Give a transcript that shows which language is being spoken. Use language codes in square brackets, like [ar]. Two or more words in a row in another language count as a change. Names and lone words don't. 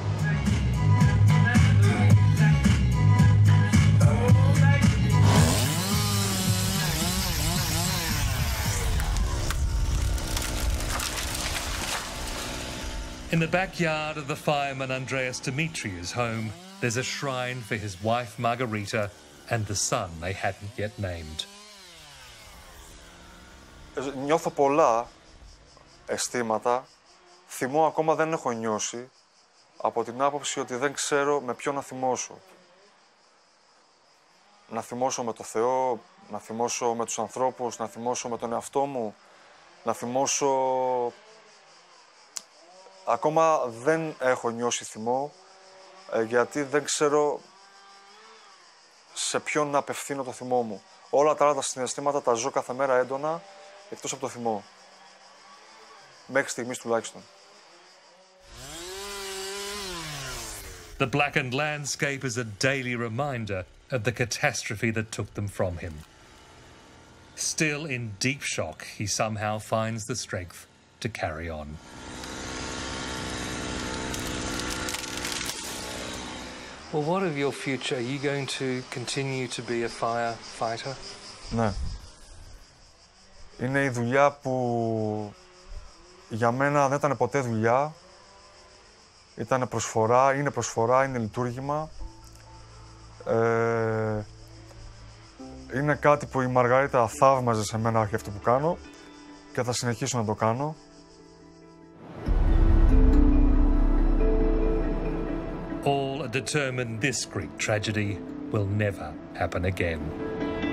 [en] In the backyard of the fireman Andreas Dimitriou's home, there's a shrine for his wife Margarita and the son they hadn't yet named. [el] Νιώθω πολλά αισθήματα. Θυμό ακόμα δεν έχω νιώσει, από την άποψη ότι δεν ξέρω με ποιον να θυμώσω. Να θυμώσω με το Θεό, να θυμώσω με τους ανθρώπους, να θυμώσω με τον εαυτό μου, να θυμώσω... Ακόμα δεν έχω νιώσει θυμό, γιατί δεν ξέρω σε ποιον να απευθύνω το θυμό μου. Όλα τα άλλα τα συναισθήματα τα ζω κάθε μέρα έντονα, εκτός από το θυμό. Μέχρι στιγμής τουλάχιστον. [en] The blackened landscape is a daily reminder of the catastrophe that took them from him. Still in deep shock, he somehow finds the strength to carry on. Well, what of your future? Are you going to continue to be a firefighter? [el] Ναι. Είναι η δουλειά που για μένα δεν ήταν ποτέ δουλειά. Ήταν προσφορά, είναι λειτουργήμα. Είναι κάτι που η Μαργαρίτα θαύμαζε σε μένα για αυτό που κάνω και θα συνεχίσω να το κάνω. [en] All are determined this Greek tragedy will never happen again.